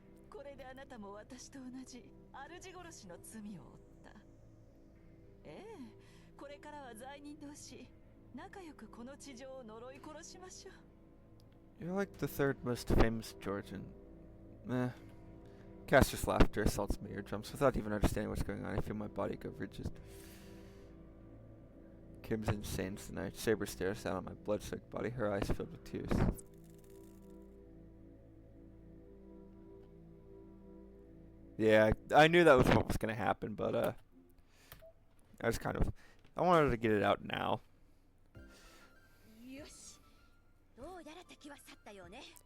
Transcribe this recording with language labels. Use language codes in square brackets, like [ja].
[ja] これであなたも私と同じ主殺しの罪を負った。ええ、これからは罪人同士仲良くこの地上を呪い殺しましょう。 [en] You're like the third most famous Georgian. Caster's laughter assaults my eardrums. Without even understanding what's going on, I feel my body go rigid. Crimson stains the night. Saber stares down at my blood-soaked body, her eyes filled with tears. Yeah, I knew that was what was going to happen, but I wanted to get it out now. [ja] よし、どうやら敵は去ったよね。